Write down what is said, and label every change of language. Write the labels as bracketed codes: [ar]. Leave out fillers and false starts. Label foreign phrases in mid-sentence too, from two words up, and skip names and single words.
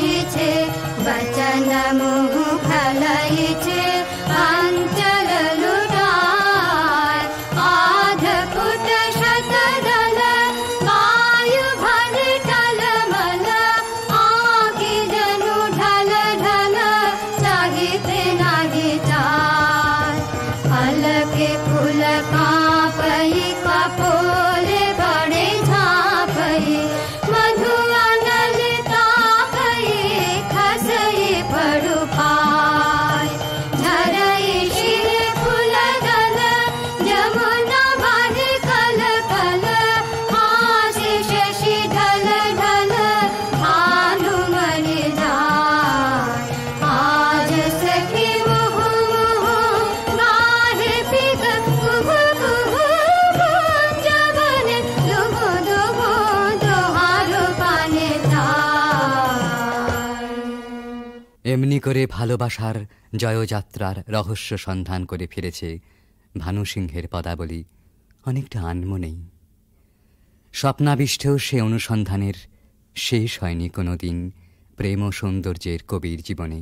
[mai] छे वचन मुह खलय छे अंचल लुटाय आध फुट शतदल वायु भर टलमल आँखि जनु ढल ढल चाहिते नाही जाय हलके फूल कांपई कपोले बड़े झांपई मधु अनल तापई खसई पड़ु पाय झरई शिर फूल दल जमुना बाहे कल कल हासि शशि ढल ढल भानुमणि जाय आज सखी मुह मुह गाहे पिक कुह कुह कुंज बने दुह दुह दोहार पाने चाय। [bn] এমনি করে ভালোবাসার জয়যাত্রার রহস্য সন্ধান করে ফিরেছে ভানু সিংহের পদাবলী অনেকটা আনমনেই। স্বপ্নাবিষ্টেও সে অনুসন্ধানের শেষ হয়নি কোনো দিন প্রেম ও সৌন্দর্যের কবির জীবনে।